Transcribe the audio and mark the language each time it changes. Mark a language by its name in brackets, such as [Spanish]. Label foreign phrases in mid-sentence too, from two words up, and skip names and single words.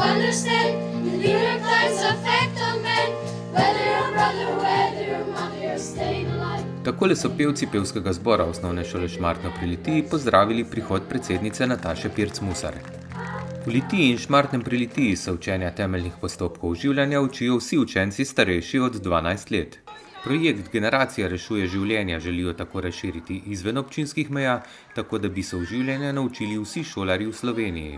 [Slovenian] understand the New York Times effect on men, whether your brother, whether your mother, you're staying alive. Takole so pevci pevskega zbora Osnovne šole Šmartno pri Litiji pozdravili prihod predsednice Nataše Pirc-Musar. V Litiji in Šmartnem pri Litiji se učenja temeljnih postopkov oživljanja učijo vsi učenci starejši od 12 let. Projekt Generacija rešuje življenja želijo tako razširiti izven občinskih meja, tako da bi se oživljanja naučili vsi šolarji v Sloveniji.